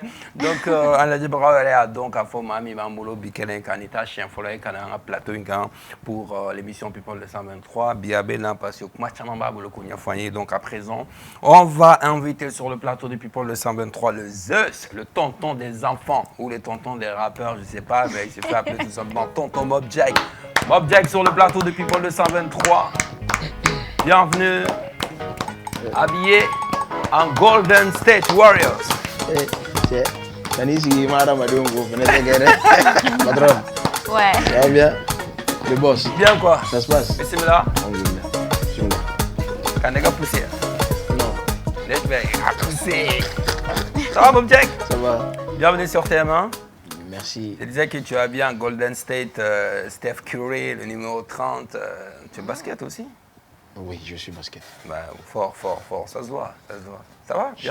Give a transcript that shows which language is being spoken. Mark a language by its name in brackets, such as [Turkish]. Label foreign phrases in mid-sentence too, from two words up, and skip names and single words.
[French] Donc, on a dit bravo, donc, à Fomami, Mamolo, Bikelen, Kanita, Chien Follet, Kananga, Plateau, pour l'émission People 223. Biabé, parce que Machamamba, donc, à présent, on va inviter sur le plateau de People 223 le Zeus, le tonton des enfants, ou le tonton des rappeurs, je ne sais pas, mais il se fait appeler tout simplement tonton Mobjek. Mobjek sur le plateau de People 223. Bienvenue, habillé en Golden State Warriors. Ouais. Ça va bien? Le boss. Bien quoi? Ça se passe? Mais c'est là. Alhamdulillah. Quand on a poussé. Non. [English] Let's go. [French] Poussé. Ça va, Bob Jack? Ça va? Bienvenue sur TM1. Merci. Je disais que tu as bien Golden State, Steph Curry, le numéro 30. Tu es basket aussi? Oui, je suis basket. Bah, fort, fort, fort. Ça se voit, ça se voit. Ça va? Je